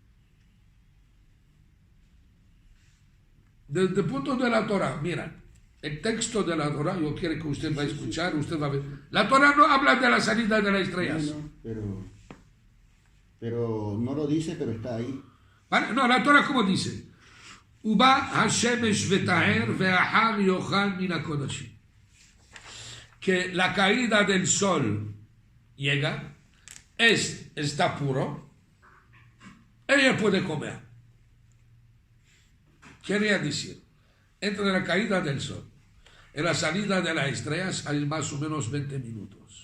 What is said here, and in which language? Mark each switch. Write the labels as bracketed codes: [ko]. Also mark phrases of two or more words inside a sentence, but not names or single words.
[es] Desde el punto de la Torah, mira, El texto de la Torah, yo quiero que usted va a escuchar, usted va a ver. La Torah no habla de la salida de las estrellas. No, pero no lo dice, pero está ahí. ¿Vale? No, la Torah como dice. [he] ובא השמש וטהר ואחר יאכל מן הקדשים. [es] Que la caída del sol llega, está puro, ella puede comer. Quería decir, entre la caída del sol y la salida de las estrellas hay más o menos 20 minutos.